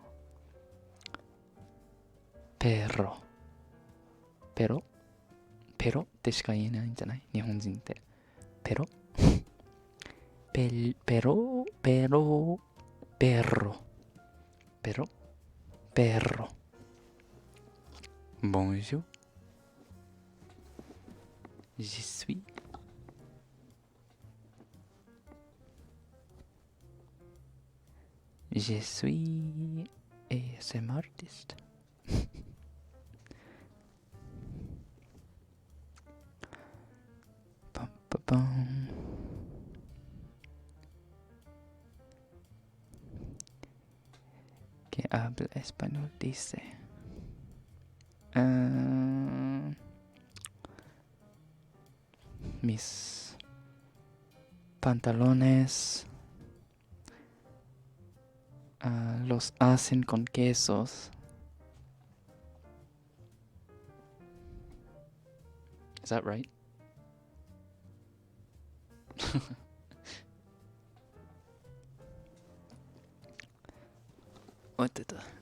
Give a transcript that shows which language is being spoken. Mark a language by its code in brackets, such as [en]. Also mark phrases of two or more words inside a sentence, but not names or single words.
[ja] ペロ。ペロペロってしか言えないんじゃない日本人って。ペロペロペロペロペロペロ。Bonjour. [fr] Je suis. Je suis [en] ASM artist. Pam, pam, pam. [es] Que habla español dice. Mis pantalones los hacen con quesos. [en] Is that right? What the?